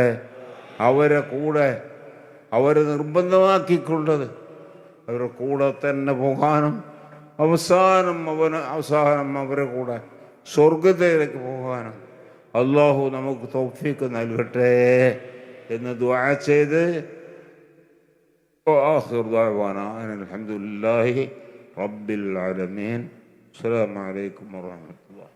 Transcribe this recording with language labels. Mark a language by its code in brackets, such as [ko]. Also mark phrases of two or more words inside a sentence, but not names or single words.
[ml] അവരെ കൂടെ അവരെ നിർബന്ധമാക്കിക്കൊണ്ടത് അവരുടെ കൂടെ തന്നെ പോകാനും അവസാനം അവരെ കൂടെ സ്വർഗത്തിലേക്ക് പോകാനും അല്ലാഹു നമുക്ക് തൗഫീഖ് നൽകട്ടെ എന്ന് ദുആ ചെയ്ത് [ar] وآخر دعوانا أن الحمد لله رب العالمين. السلام عليكم ورحمة الله.